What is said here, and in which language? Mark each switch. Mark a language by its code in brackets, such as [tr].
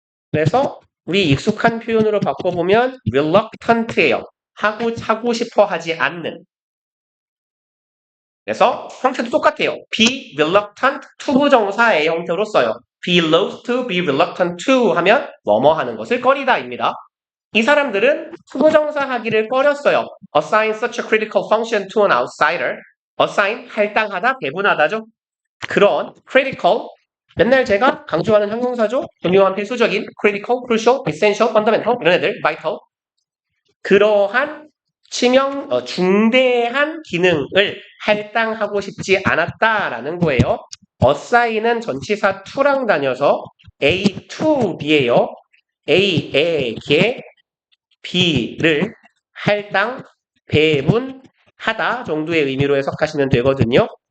[ko] 그래서 우리 익숙한 표현으로 바꿔보면 reluctant예요. 하고 싶어 하지 않는. 그래서 형태도 똑같아요. [en] be reluctant to [ko] 부정사의 형태로 써요. [en] be loath to, be reluctant to [ko] 하면 뭐뭐 하는 것을 꺼리다입니다. 이 사람들은 투부정사 하기를 꺼렸어요. [en] assign such a critical function to an outsider. [ko] assign, 할당하다, 배분하다죠. 그런 critical, 맨날 제가 강조하는 형용사죠. 중요한 필수적인 critical, crucial, essential, fundamental 이런 애들, vital. 그러한 중대한 기능을 할당하고 싶지 않았다라는 거예요. assign은 전치사 to랑 다녀서 [en] A to B [ko] 예요. A에게 B를 할당, 배분하다 정도의 의미로 해석하시면 되거든요.